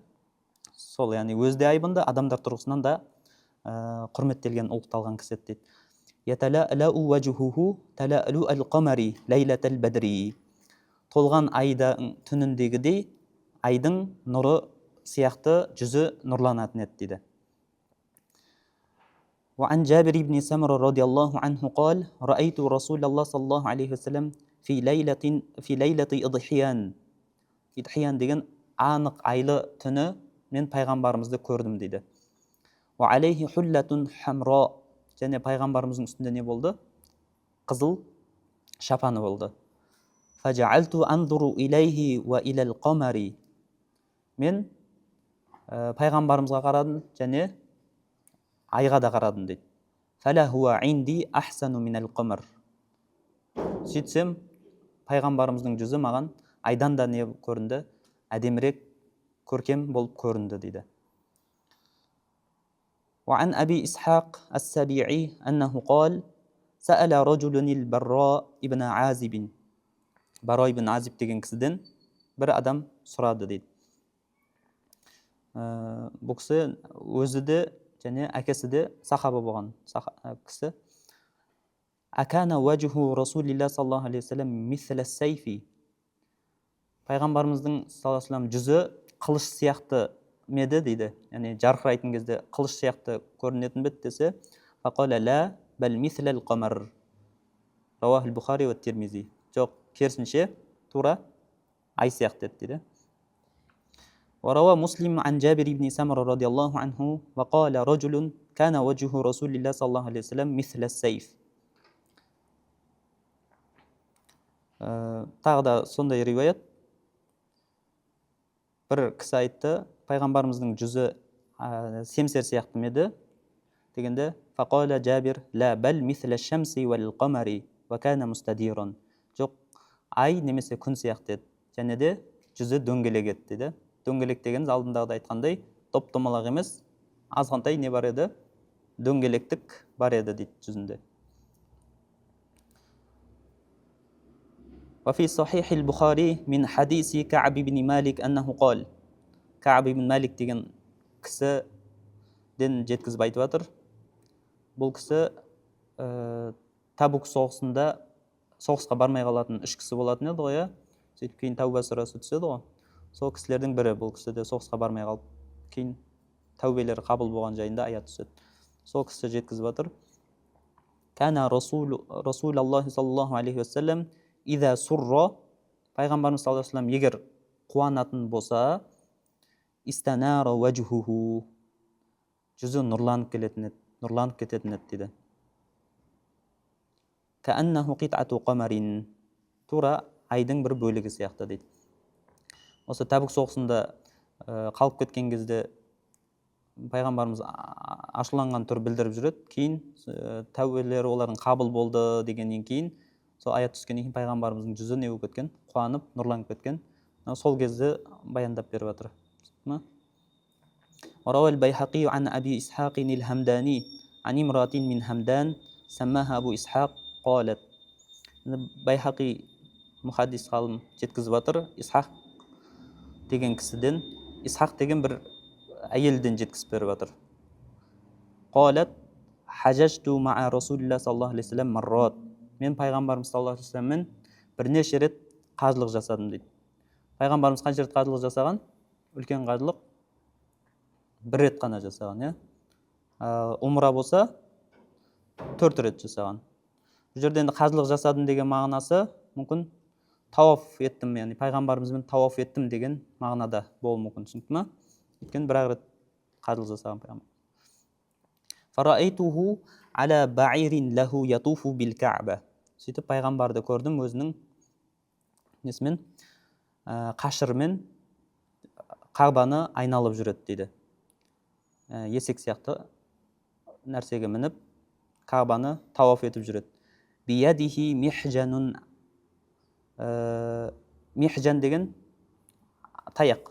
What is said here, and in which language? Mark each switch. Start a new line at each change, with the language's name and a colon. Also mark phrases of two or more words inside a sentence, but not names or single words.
Kazakh: Сол, яғни өзде айбынды, адамдар тұрғысынан да құрметтелген, ұлықталған кісі дейді.
Arabic: يتلألأ وجهه تلألؤ القمر ليلة البدر.
Kazakh: Толған айдың түніндегідей айдың нұры сияқты жүзі нұрланатын еді дейді.
Arabic: وعن جابر بن سمرة رضي الله عنه قال رأيت رسول الله صلى الله عليه وسلم في ليلة إضحيان.
Kazakh: إضحيان деген анық айлы түні мен пайғамбарымызды көрдім дейді.
Arabic: وعليه حلة حمراء.
Kazakh: және пайғамбарымыздың үстінде не болды? Қызыл шапаны болды.
Arabic: فجعلت أنظر إليه وإلى القمر.
Kazakh: мен пайғамбарымызға қарадым және айға да қарадым дейді.
Arabic: فَلَا هُوَ عِنْدِي أَحْسَنُ مِنَ الْقَمَرِ.
Kazakh: Сөйтсем, пайғамбарымыздың жүзі маған айдан да не көрінді? Әдемірек, көркем болып көрінді дейді.
Arabic: وعن أبي إسحاق السبيعي أنه قال سأل رجل البراء ابن عازب.
Kazakh: Бара ибн Азиб деген кісіден бір адам сұрады дейді. Бұл кісі өзі де және әкесі де сахаба болған кісі.
Arabic: أكان وجه رسول الله صلى الله عليه وسلم مثل السيف.
Kazakh: Пайғамбарымыздың
Arabic: صلى الله عليه وسلم
Kazakh: жүзі қылыш сияқты меді дейді. Яғни жарқырайтын кезде қылыш сияқты көрінетін бе десе,
Arabic: فقال لا بل مثل القمر. رواه البخاري والترمذي.
Kazakh: Жоқ, керісінше тура ай сияқты еді дейді.
Arabic: وروى مسلم عن جابر بن سمرة رضي الله عنه وقال رجل كان وجه رسول الله صلى الله عليه وسلم مثل السيف.
Kazakh: Тағы да сондай риуаят. Бір кісі айтты, пайғамбарымыздың жүзі семсер сияқты еді дегенде,
Arabic: فقال جابر لا بل مثل الشمس والقمر وكان مستديرا.
Kazakh: Жоқ, ай немесе күн сияқты еді. Және де жүзі дөңгелек еді дейді. Дөңгелек дегеніміз алдындағыда айтқандай топ-томалақ емес, азғантай не бар еді? Дөңгелектік бар еді дейді жүзінде.
Arabic: وفي صحيح البخاري من حديث كعب بن مالك أنه قال كعب بن مالك
Kazakh: деген кісіден жеткізіп айтып жатыр. Бұл кісі Табук соғысында соғысқа бармай қалатын 3 кісі болатын еді ғой, иә. Сөйтіп кейін тәуба сүресі түседі ғой. Сол кісілердің бірі бұл кісі де соғысқа бармай қалып, кейін тәубелері қабыл болған жайында аят түседі. Сол кісі жеткізіп жатыр.
Arabic: كان رسول الله صلى الله عليه وسلم إذا سر,
Kazakh: пайғамбарымыз
Arabic: صلى الله عليه وسلم
Kazakh: егер қуанатын болса,
Arabic: استنار وجهه,
Kazakh: жүзі нұрланып кететін еді дейді.
Arabic: كأنه قطعة قمر,
Kazakh: тура айдың бір бөлігі сияқты дейді. Осы Табук соғысында қалып кеткен кезде пайғамбарымыз ашуланған түр білдіріп жүреді. Кейін тәубелері олардың қабыл болды дегеннен кейін, сол аят түскеннен кейін пайғамбарымыздың жүзі не болып кеткен? Қуанып, нұрланып кеткен. Сол кезде баяндап беріп жатыр.
Arabic: وروى البيهقي عن أبي إسحاق الهمداني عن امرأة من همدان سماها أبو إسحاق قالت.
Kazakh: Байхақи мұхаддис ғалым жеткізіп жатыр. Исхақ деген кісіден, Исхақ деген бір әйелден жеткізіп беріп жатыр.
Arabic: قالت حججت مع رسول الله صلى الله عليه وسلم مرات.
Kazakh: Мен пайғамбарымыз
Arabic: صلى الله عليه وسلم
Kazakh: бірнеше рет қажылық жасадым дейді. Пайғамбарымыз қанша рет қажылық жасаған? Үлкен қажылық бір рет қана жасаған, иә. Умра болса 4 рет жасаған. Бұл жерде енді қажылық жасадым деген мағынасы мүмкін тауаф еттім, яғни пайғамбарымызбен тауаф еттім деген мағынада болуы мүмкін, түсінікті ме? Өйткені бір рет қажылық жасаған пайғамбар.
Arabic: فرأيته على بعير له يطوف بالكعبة.
Kazakh: Сөйтіп пайғамбарды көрдім өзінің несімен, қашырмен Кағбаны айналып жүреді дейді. Есек сияқты нәрсеге мініп Кағбаны тауаф етіп жүреді.
Arabic: بيده محجن.
Kazakh: Михжан деген таяқ.